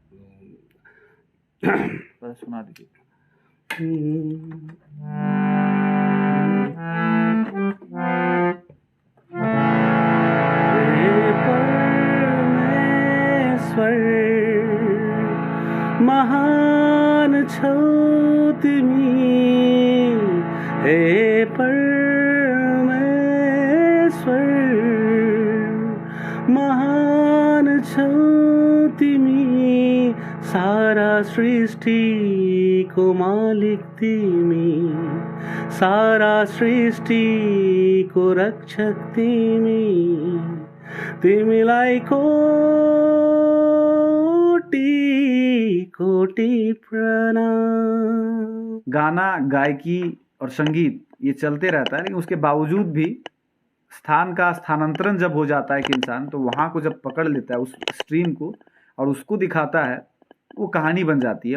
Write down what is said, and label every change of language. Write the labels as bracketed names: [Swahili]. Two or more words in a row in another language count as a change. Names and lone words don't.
[Hindi] सुना दीजिए। [Nepali] महान छौ तिमी हे परमेश्वर, महान छौ तिमी, सारा सृष्टिको मालिक तिमी, सारा सृष्टिको रक्षक तिमी, तिमीलाई कोटि प्रणाम। [Hindi] गाना, गायकी और संगीत ये चलते रहता है, लेकिन उसके बावजूद भी स्थान का स्थानांतरण जब हो जाता है कि इंसान, तो वहाँ को जब पकड़ लेता है उस स्ट्रीम को और उसको दिखाता है, वो कहानी बन जाती है।